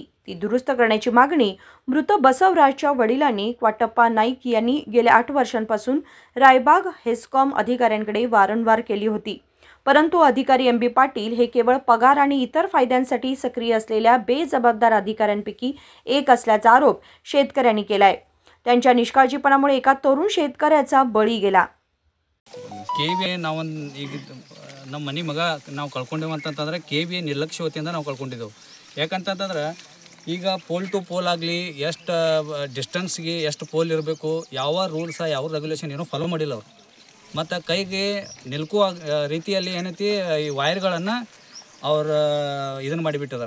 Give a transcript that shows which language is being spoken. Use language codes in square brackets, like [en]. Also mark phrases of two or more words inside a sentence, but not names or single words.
[mr] ती दुरुस्त करण्याची मागणी मृत बसवराजच्या वडिलांनी क्वाटप्पा नाईक यांनी गेल्या 8 वर्षांपासून रायबाग हेस्कॉम अधिकाऱ्यांकडे वारंवार केली होती. परंतु अधिकारी MB पाटील हे केवळ पगार आणि इतर फायद्यांसाठी सक्रिय असलेल्या बेजबाबदार अधिकाऱ्यांपैकी एक असल्याचा आरोप शेतकऱ्यांनी केलाय. त्यांच्या निष्काळजीपणामुळे एका तरुण शेतकऱ्याचा बळी गेला. [kn] ನಮ್ಮ ಮನೆ ಮಗ ನಾವು ಕಳ್ಕೊಂಡೇವು ಅಂತಂತಂದ್ರೆ KBA ನಿರ್ಲಕ್ಷ್ಯವತಿಯಿಂದ ನಾವು ಕಳ್ಕೊಂಡಿದ್ದೆವು. ಯಾಕಂತಂತಂದ್ರೆ ಈಗ [en] pole to pole [kn] ಆಗಲಿ ಎಷ್ಟು ಡಿಸ್ಟೆನ್ಸ್ಗೆ ಎಷ್ಟು ಪೋಲ್ ಇರಬೇಕು, ಯಾವ ರೂಲ್ಸ ಯಾವ ರೆಗ್ಯುಲೇಷನ್ ಏನೂ ಫಾಲೋ ಮಾಡಿಲ್ಲ ಅವರು. ಮತ್ತು ಕೈಗೆ ನಿಲ್ಕುವ ರೀತಿಯಲ್ಲಿ ಏನೈತಿ ಈ ವೈರ್ಗಳನ್ನು ಅವ್ರು ಇದನ್ನು ಮಾಡಿಬಿಟ್ಟಿದ್ದಾರೆ.